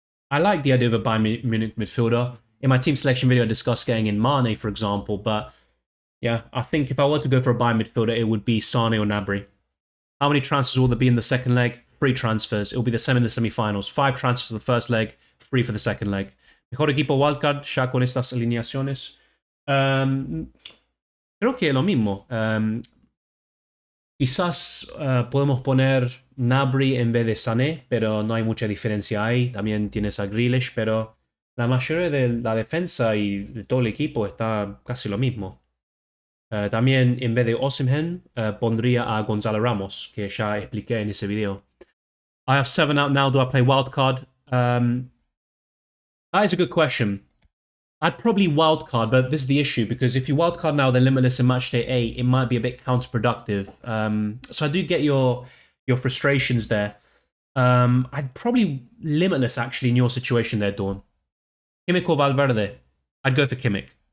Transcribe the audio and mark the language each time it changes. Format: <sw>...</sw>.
<en>I like the idea of a Bayern Munich midfielder. In my team selection video, I discussed getting in Mane, for example, but yeah, I think if I were to go for a Bayern midfielder, it would be Sane or Gnabry. How many transfers will there be in the second leg? 3 transfers. It will be the same in the semi-finals. 5 transfers for the first leg, 3 for the second leg.</en> <es>Mejor equipo wildcard, ya con estas alineaciones. Creo que es lo mismo. Quizás podemos poner Gnabry en vez de Sané, pero no hay mucha diferencia ahí. También tienes a Grealish, pero la mayoría de la defensa y de todo el equipo está casi lo mismo. También en vez de Osimhen pondría a Gonzalo Ramos, que ya expliqué en ese video.</es> <en>I have 7 out now. Do I play wildcard? That is a good question. I'd probably wildcard, but this is the issue, because if you wildcard now, then Limitless in Matchday 8, it might be a bit counterproductive. So I do get your frustrations there. I'd probably Limitless, actually, in your situation there, Dawn. Kimmich or Valverde? I'd go for Kimmich.</en>